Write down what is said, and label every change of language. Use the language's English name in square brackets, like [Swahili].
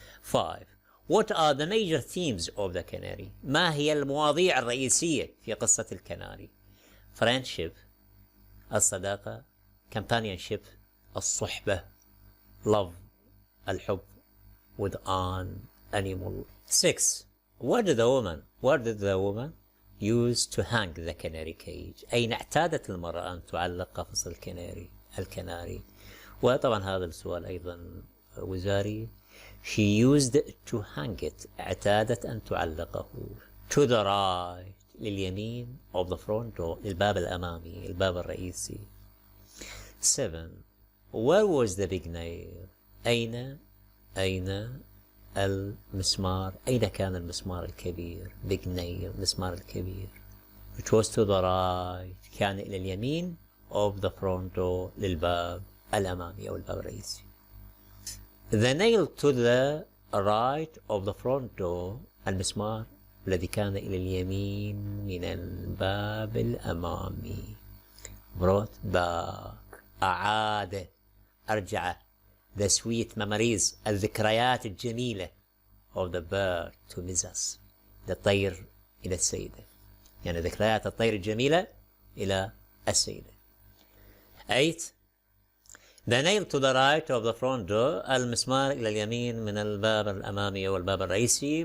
[English] 5 what are the major themes of the canary، [Arabic] ما هي المواضيع الرئيسية في قصة الكناري؟ [English] friendship، الصداقة، companionship، الصحبة، love، الحب، with an animal. [Arabic] 6 [English] where did the woman use to hang the canary cage، [Arabic] أين اعتادت المرأة أن تعلق قفص الكناري؟ وطبعا هذا السؤال أيضا وزاري. [English] she used to hang it، [Arabic] اعتادت أن تعلقه. [English] to the right، لليمين، of the front door، [Arabic] الباب الأمامي، الباب الرئيسي. 7 [English] where was the big nail، [Arabic] أين المسمار، أين كان المسمار الكبير؟ [English] big nail، [Arabic] المسمار الكبير. [English] it was to the right، [Arabic] كان إلى اليمين، [English] of the front door، [Arabic] للباب الأمامي أو الباب الرئيسي. [English] the nail to the right of the front door، [Arabic] المسمار الذي كان إلى اليمين من الباب الأمامي. [English] brought back، أعاد، أرجع، the sweet memories، [Arabic] الذكريات الجميلة، [English] of the bird to Mrs. [Arabic] الطير إلى السيدة، يعني ذكريات الطير الجميلة إلى السيدة. [English] 8. The nail to the right of the front door. [Arabic] المسمار إلى اليمين من الباب الأمامي أو الباب الرئيسي.